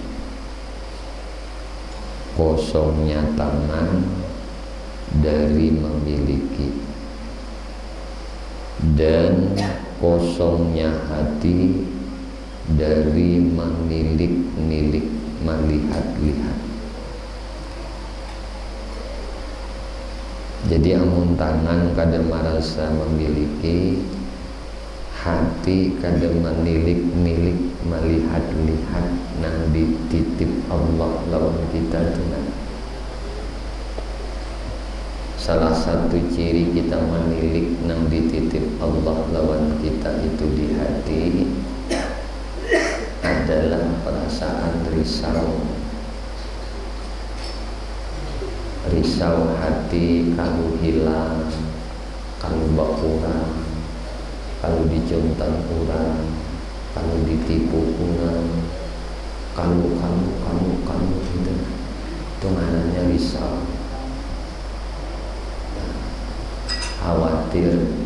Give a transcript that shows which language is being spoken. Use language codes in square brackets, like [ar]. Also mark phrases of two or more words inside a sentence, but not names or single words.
[id] Kosongnya tangan dari memiliki dan kosongnya hati dari menilik-nilik, melihat-lihat. [bjn] Jadi amun tangan kada merasa memiliki, hati kada menilik-nilik melihat-lihat nang dititip Allah lawan kita tu nah. Salah satu ciri kita menilik nang dititip Allah lawan kita itu di hati [id] adalah perasaan risau hati kalau hilang, kalau berkurang, kalau dicontoh orang, kalau ditipu orang, kalau itu maknanya risau, khawatir.